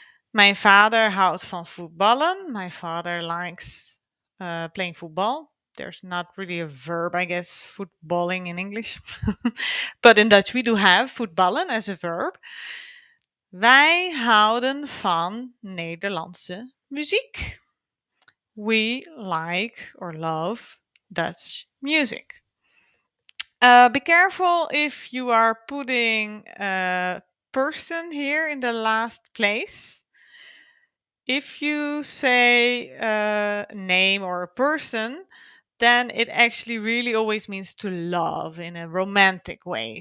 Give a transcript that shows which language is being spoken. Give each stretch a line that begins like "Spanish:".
Dutch: Mijn vader houdt van voetballen.
English: My father likes playing football. There's not really a verb, I guess, footballing in English. But in Dutch we do have voetballen as a verb.
Dutch: Wij houden van Nederlandse muziek.
English: We like or love Dutch music. Be careful if you are putting a person here in the last place. If you say a name or a person, then it actually really always means to love in a romantic way.